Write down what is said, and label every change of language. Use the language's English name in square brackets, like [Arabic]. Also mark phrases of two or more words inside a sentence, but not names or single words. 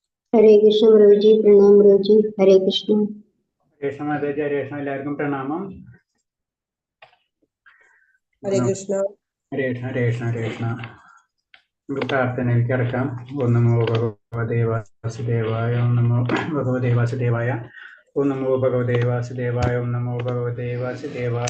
[Hindi] हरे कृष्ण गुरु जी, प्रणाम गुरु जी। हरे कृष्ण। कृष्ण माता जी, हरे कृष्ण [Malayalam] എല്ലാവർക്കും പ്രണാമം. ഹരേ കൃഷ്ണ. ഹരേ കൃഷ്ണ, ഹരേ കൃഷ്ണ, ഹരേ കൃഷ്ണ. നമുക്ക് പ്രാർത്ഥനയിൽ കിടക്കാം. [Sanskrit] ഓം നമോ ഭഗവതേ വാസുദേവായ, ഓം നമോ ഭഗവതേ വാസുദേവായ, ഓം നമോ ഭഗവതേ വാസുദേവായ, ഓം നമോ ഭഗവതേ വാസുദേവായ.